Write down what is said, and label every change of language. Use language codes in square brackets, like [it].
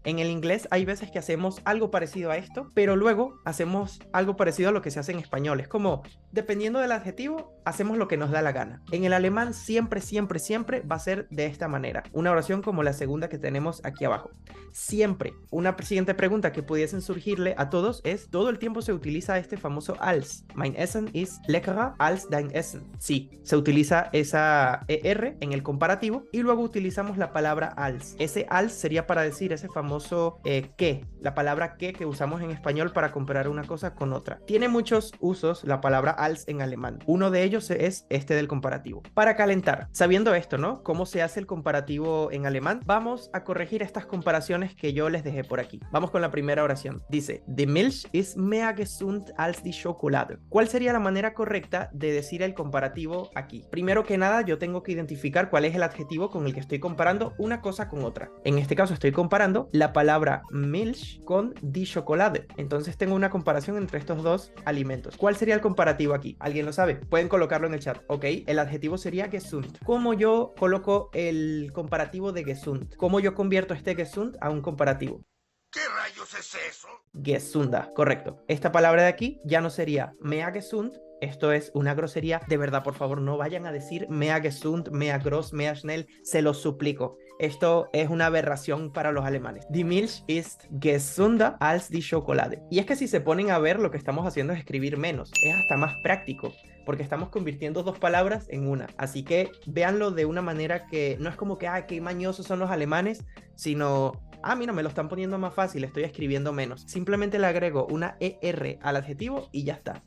[es] En el inglés hay veces que hacemos algo parecido a esto, pero luego hacemos algo parecido a lo que se hace en español. Es como, dependiendo del adjetivo, hacemos lo que nos da la gana. En el alemán siempre va a ser de esta manera. Una oración como la segunda que tenemos aquí abajo. Siempre. Una siguiente pregunta que pudiesen surgirle a todos es, ¿todo el tiempo se utiliza este famoso als? [de] Mein Essen ist leckerer als dein Essen. [es] Sí, se utiliza esa ER en el comparativo y luego utilizamos la palabra als. Ese als sería para decir ese famoso que, la palabra que usamos en español para comparar una cosa con otra. Tiene muchos usos la palabra als en alemán. Uno de ellos es este del comparativo. Para calentar, sabiendo esto, ¿no? ¿Cómo se hace el comparativo en alemán? Vamos a corregir estas comparaciones que yo les dejé por aquí. Vamos con la primera oración. Dice, [de] Die Milch ist mehr gesund als die Schokolade. [es] ¿Cuál sería la manera correcta de decir el comparativo aquí? Primero que nada, yo tengo que identificar cuál es el adjetivo con el que estoy comparando una cosa con otra. En este caso estoy comparando la palabra Milch con die Schokolade. Entonces tengo una comparación entre estos dos alimentos. ¿Cuál sería el comparativo aquí? ¿Alguien lo sabe? Pueden colocarlo en el chat. Ok, el adjetivo sería gesund. ¿Cómo yo coloco el comparativo de gesund? ¿Cómo yo convierto este gesund a un comparativo? ¿Qué rayos es eso? Gesunda, correcto. Esta palabra de aquí ya no sería mea gesund. Esto es una grosería. De verdad, por favor, no vayan a decir [de] mea gesund, mea gross, mea schnell. [es] Se los suplico. Esto es una aberración para los alemanes. [de] Die Milch ist gesunder als die Schokolade. [es] Y es que si se ponen a ver, lo que estamos haciendo es escribir menos. Es hasta más práctico, porque estamos convirtiendo dos palabras en una. Así que véanlo de una manera que no es como que, qué mañosos son los alemanes, sino, mira, me lo están poniendo más fácil, estoy escribiendo menos. Simplemente le agrego una ER al adjetivo y ya está.